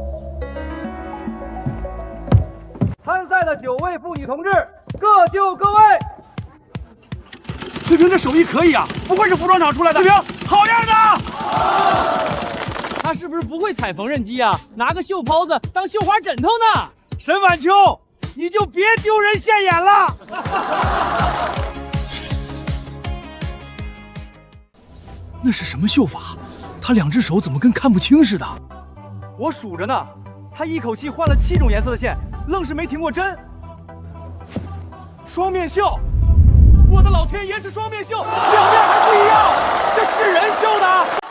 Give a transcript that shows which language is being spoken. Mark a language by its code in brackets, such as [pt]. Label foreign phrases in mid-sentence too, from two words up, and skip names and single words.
[zh] 參賽的9位婦女同志，各就各位。翠萍這手藝可以啊，不愧是服裝廠出來的。翠萍，好樣的！他是不是不會踩縫紉機啊？拿個繡袍子當繡花枕頭呢？沈晚秋，你就別丟人現眼了。那是什麼繡法？他2隻手怎麼跟看不清似的？我數着呢，他一口氣換了7種顏色的線，愣是沒停過針。雙面繡，我的老天爺是雙面繡，2面還不一樣，這是人繡的。